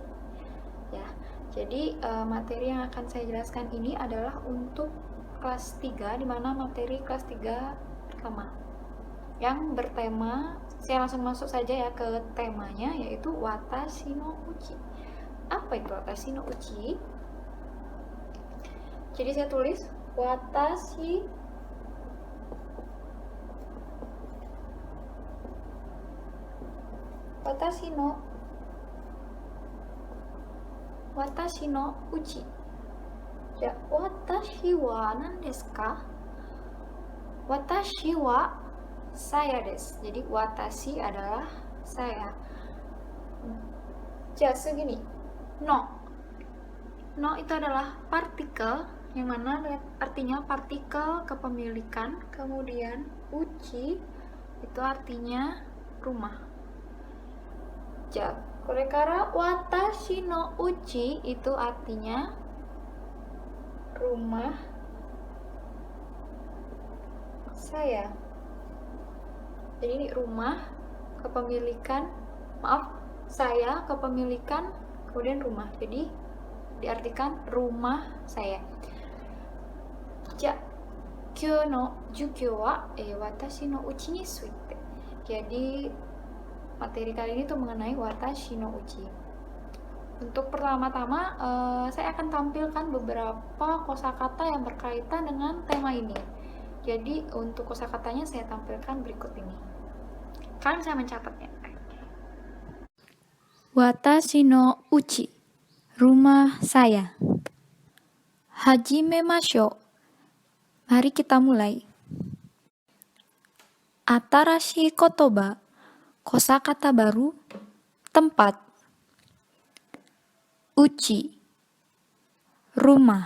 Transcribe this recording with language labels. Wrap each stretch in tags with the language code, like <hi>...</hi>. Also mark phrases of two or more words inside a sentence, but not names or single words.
<id>Ya, jadi materi yang akan saya jelaskan ini adalah untuk kelas 3, dimana materi kelas 3 pertama yang bertema, saya langsung masuk saja ya ke temanya, yaitu</id> <ja>私のうち.</ja> <id>Apa itu</id> <ja>私のうち?</ja> <id>Jadi saya tulis</id> <ja>私のうち. Ya, 私は何ですか? 私は saya です.</ja> <id>Jadi watashi adalah saya. Ja, segini. No itu adalah partikel, yang mana artinya partikel kepemilikan. Kemudian uchi itu artinya rumah.</id> <ja>じゃ、これから私のうち</ja> <id>itu artinya rumah saya. Jadi ini rumah, kepemilikan, saya, kepemilikan, kemudian rumah. Jadi diartikan rumah saya.</id> <ja>じゃ、今日の授業は私のうちについて.</ja> <id>Jadi materi kali ini tuh mengenai</id> <ja>私のうち.</ja> <id>Untuk pertama-tama saya akan tampilkan beberapa kosakata yang berkaitan dengan tema ini. Jadi untuk kosakatanya saya tampilkan berikut ini. Kalian bisa mencatatnya.</id> <ja>私のうち,</ja> <id>rumah saya. Hajimemashou. Mari kita mulai.</id> <ja>新しい言葉,</ja> <id>kosakata baru, tempat. Uchi, rumah.</id>